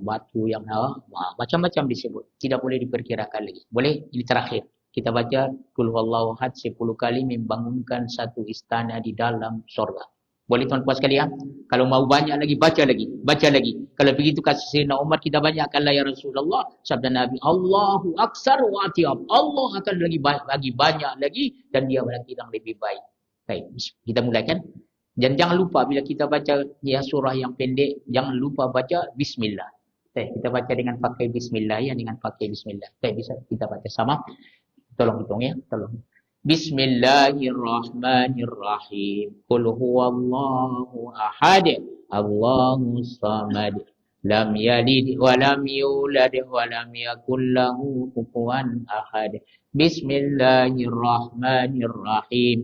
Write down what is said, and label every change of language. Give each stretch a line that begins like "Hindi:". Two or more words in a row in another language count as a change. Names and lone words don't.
Malay: Batu yang macam-macam disebut. Tidak boleh diperkirakan lagi. Boleh? Ini terakhir. Kita baca
Arabic: قل هو الله أحد
Malay: 10 kali membangunkan satu istana di dalam syurga. Boleh tuan-tuan sekalian? Kalau mau banyak lagi, baca lagi. Kalau begitu kata Sayyidina Umar, kita banyakkanlah
Arabic: يا رسول الله.
Malay: Sabda Nabi,
Arabic: الله أكثر وأطيب.
Malay: Allah akan bagi banyak lagi dan dia bagi yang lebih baik. Baik, kita mulakan. Dan jangan lupa bila kita baca ya surah yang pendek, jangan lupa baca bismillah. Baik, kita baca dengan pakai bismillah ya, dengan pakai bismillah. Baik, bisa kita baca sama. Tolong hitung ya, tolong.
Arabic: Bismillahirrahmanirrahim. قل هو الله أحد. الله الصمد. لم يلد ولم يولد ولم يكن له كفوا أحد. Bismillahirrahmanirrahim.